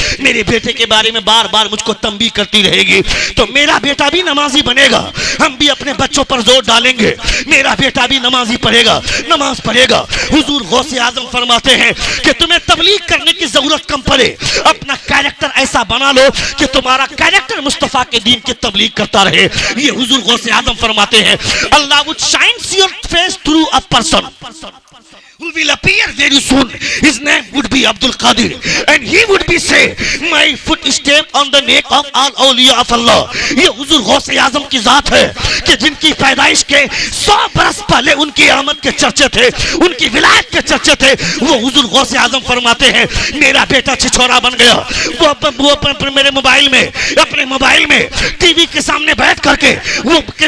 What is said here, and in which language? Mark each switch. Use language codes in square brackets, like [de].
[ur] میرے بیٹے کے بارے میں بار بار مجھ کو تنبیہ کرتی رہے گی تو میرا بیٹا بھی نمازی بنے گا۔ ہم بھی اپنے بچوں پر زور ڈالیں گے، میرا بیٹا بھی نمازی پڑھے گا، نماز پڑھے گا۔ حضور غوث اعظم فرماتے ہیں کہ تمہیں تبلیغ کرنے کی ضرورت کم پڑے، اپنا کیریکٹر ایسا بنا لو کہ تمہارا کیریکٹر مصطفیٰ کے دین کی تبلیغ کرتا رہے۔ یہ حضور غوث اعظم فرماتے ہیں [en] Allah would shine your face through a person who will appear very soon. His name would be Abdul Qadir, and he would be say, my footstep on the neck of all awliya of Allah. [ur] یہ حضور غوث اعظم کی ذات ہے کہ جن کی پیدائش کے 100 برس پہلے ان کی آمد کے چرچے تھے، ان کی ولایت کے چرچے تھے۔ وہ حضور غوث اعظم فرماتے ہیں میرا بیٹا چھچھورا بن گیا، وہ اپنے میرے موبائل میں، اپنے موبائل میں ٹی وی کے سامنے بیٹھ کر کے وہ